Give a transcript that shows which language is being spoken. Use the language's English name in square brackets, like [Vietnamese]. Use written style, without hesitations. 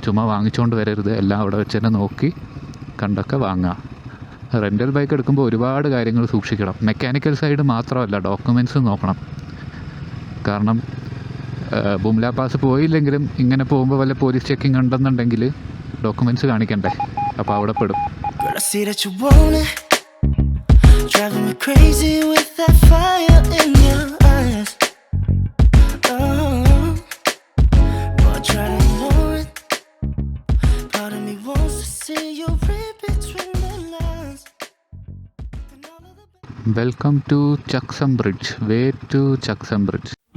[Malayalam] ചുമ്മാ വാങ്ങിച്ചുകൊണ്ട് വരരുത്, എല്ലാം അവിടെ വെച്ച് തന്നെ നോക്കി കണ്ടൊക്കെ വാങ്ങുക. റെൻ്റൽ ബൈക്ക് എടുക്കുമ്പോൾ ഒരുപാട് കാര്യങ്ങൾ സൂക്ഷിക്കണം. മെക്കാനിക്കൽ സൈഡ് മാത്രമല്ല, ഡോക്യുമെൻറ്റ്സ് നോക്കണം. കാരണം ബുംല പാസ് പോയില്ലെങ്കിലും ഇങ്ങനെ പോകുമ്പോൾ വല്ല പോലീസ് ചെക്കിങ് ഉണ്ടെന്നുണ്ടെങ്കിൽ ഡോക്യുമെൻറ്റ്സ് കാണിക്കണ്ടേ, അപ്പോൾ അവിടെ പെടും. [English] Girl, I see that you want it, driving me crazy with that fire in your eyes. Oh, but I try to ignore it. Part of me wants to see you read between the lines. Welcome to Chaksam bridge, way to Chaksam bridge.